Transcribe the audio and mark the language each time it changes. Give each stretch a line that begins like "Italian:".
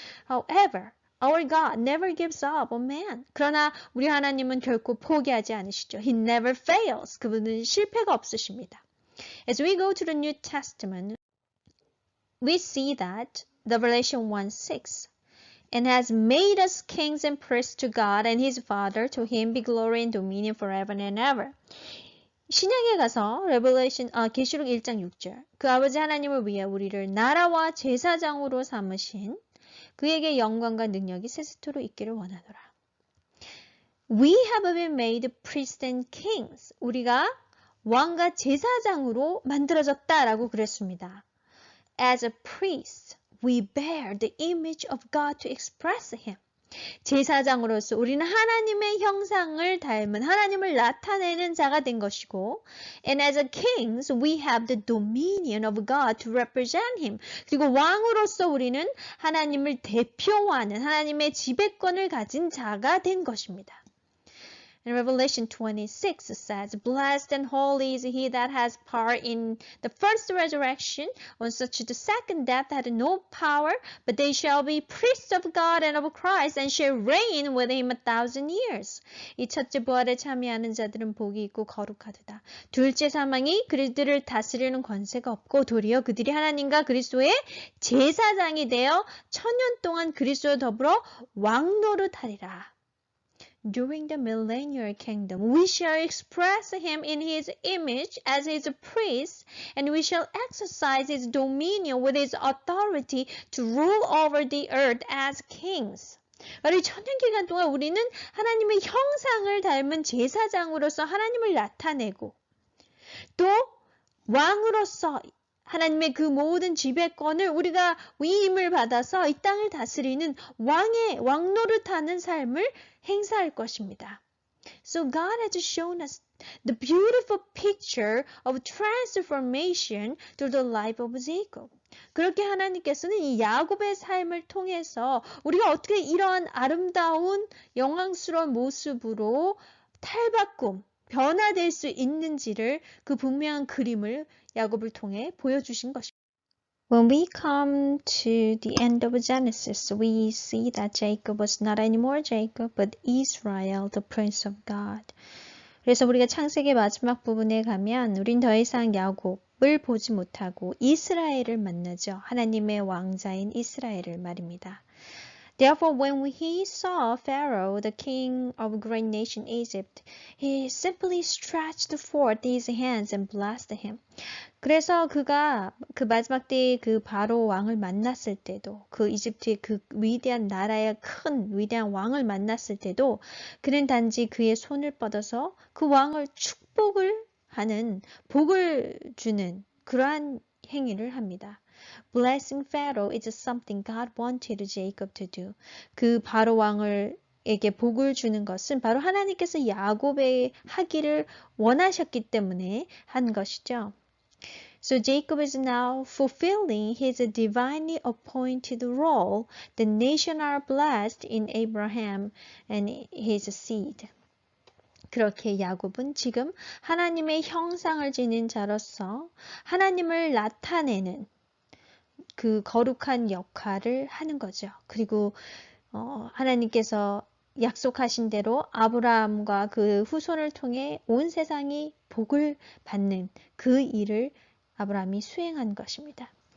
English: However, our God never gives up on man.
Korean: 그러나 우리 하나님은 결코 포기하지 않으시죠.
English: He never fails.
Korean: 그분은 실패가 없으십니다.
English: As we go to the New Testament, we see that the Revelation 1:6 and has made us kings and priests to God and His Father. To Him be glory and dominion forever and ever.
Korean: 신약에 가서 계시록 1장 6절 그 아버지 하나님을 위해 우리를 나라와 제사장으로 삼으신 그에게 영광과 능력이 세세토록 있기를 원하노라.
English: We have been made priests and kings.
Korean: 우리가 왕과 제사장으로 만들어졌다라고 그랬습니다.
English: As a priest, we bear the image of God to express Him.
Korean: 제사장으로서 우리는 하나님의 형상을 닮은 하나님을 나타내는 자가 된 것이고
English: And as a kings, we have the dominion of God to represent Him.
Korean: 그리고 왕으로서 우리는 하나님을 대표하는 하나님의 지배권을 가진 자가 된 것입니다.
English: And Revelation 26 says, Blessed and holy is he that has part in the first resurrection. On such the second death had no power, but they shall be priests of God and of Christ, and shall reign with him 1,000 years.
Korean: 이 첫째 부활에 참여하는 자들은 복이 있고 거룩하도다. 둘째 사망이 그들을 다스리는 권세가 없고 도리어 그들이 하나님과 그리스도의 제사장이 되어 1000년 동안 그리스도와 더불어 왕노릇하리라.
English: During the millennial kingdom, we shall express him in his image as his priest, and we shall exercise his dominion with his authority to rule over the earth as kings.
Korean: 바로 이 천년기간 동안 우리는 하나님의 형상을 닮은 제사장으로서 하나님을 나타내고 또 왕으로서 하나님의 그 모든 지배권을 우리가 위임을 받아서 이 땅을 다스리는 왕노릇하는 삶을 행사할 것입니다.
English: So God has shown us the beautiful picture of transformation through the life of Jacob.
Korean: 그렇게 하나님께서는 이 야곱의 삶을 통해서 우리가 어떻게 이러한 아름다운 영광스러운 모습으로 탈바꿈, 변화될 수 있는지를 그 분명한 그림을 야곱을 통해 보여주신 것입니다.
English: When we come to the end of Genesis, we see that Jacob was not anymore Jacob, but Israel, the Prince of God.
Korean: 그래서 우리가 창세기 마지막 부분에 가면 우린 더 이상 야곱을 보지 못하고 이스라엘을 만나죠. 하나님의 왕자인 이스라엘을 말입니다.
English: Therefore, when he saw Pharaoh, the king of a great nation Egypt, he simply stretched forth his hands and blessed him.
Korean: 그래서 그가 그 마지막 때에 그 바로 왕을 만났을 때도 그 이집트의 그 위대한 나라의 큰 위대한 왕을 만났을 때도 그는 단지 그의 손을 뻗어서 그 왕을 축복을 하는 복을 주는 그러한 행위를 합니다.
English: Blessing Pharaoh is something God wanted Jacob to do.
Korean: 그 바로 왕에게 복을 주는 것은 바로 하나님께서 야곱에 하기를 원하셨기 때문에 한 것이죠.
English: So Jacob is now fulfilling his divinely appointed role. The nations are blessed in Abraham and his seed.
Korean: 그렇게 야곱은 지금 하나님의 형상을 지닌 자로서 하나님을 나타내는 그 거룩한 역할을 하는 거죠. 그리고 하나님께서 약속하신 대로 아브라함과 그 후손을 통해 온 세상이 복을 받는 그 일을 아브라함이 수행한 것입니다.